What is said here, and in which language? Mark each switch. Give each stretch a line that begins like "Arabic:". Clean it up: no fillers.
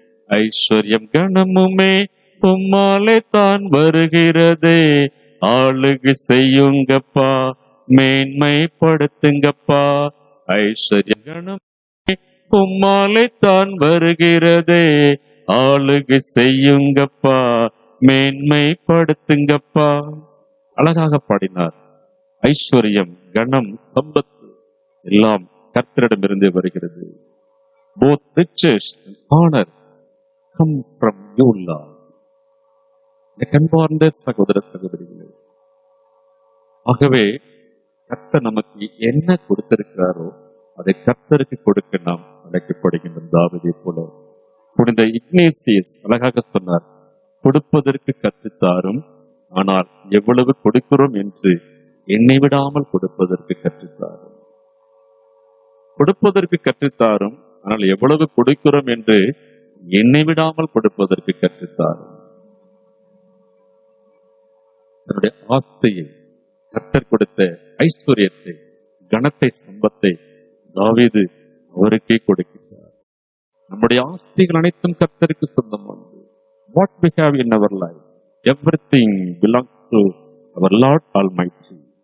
Tamil: ஐஸ்வர்யம் கணமுமே உம்மாலே தான் வருகிறதே, ஆளுகை செய்யுங்கப்பா, மேன்மைப்படுத்துங்கப்பா. ஐஸ்வர்யம் கணமுமே உம்மாலே தான் வருகிறதே, ஆளுகை செய்யுங்கப்பா, மேன்மைப்படுத்துங்கப்பா. அழகாக பாடினார். ஐஸ்வர்யம், கணம், சம்பத்து எல்லாம் கர்த்தரிடமிருந்து வருகிறது.
English: Both riches and honor come from you, Lord.
Tamil: அன்பார்ந்த சகோதர சகோதரிகளே, ஆகவே கர்த்தர் நமக்கு என்ன கொடுத்திருக்கிறாரோ அதை கர்த்தருக்கு கொடுக்க நாம் அழைக்கப்படுகின்றோம். தாவீதை போல புனித இக்னேசியஸ் அழகாக சொன்னார், கொடுப்பதற்கு கற்றுத்தாரும், ஆனால் எவ்வளவு கொடுக்கிறோம் என்று என்னை விடாமல் கொடுப்பதற்கு கற்றுத்தாரும். கொடுப்பதற்கு கற்றுத்தாரும், ஆனால் எவ்வளவு கொடுக்கிறோம் என்று என்னை விடாமல் கொடுப்பதற்கு கற்றுத்தாரும். தன்னுடைய ஆஸ்தியை, கர்த்தர் கொடுத்த ஐஸ்வர்யத்தை, கனத்தை, சம்பத்தை தாவீது அவருக்கே கொடுக்கிறார். நம்முடைய ஆஸ்திகள் அனைத்தும் கர்த்தருக்கு சொந்தமானது.
English: What we have in our life, everything belongs to our Lord Almighty.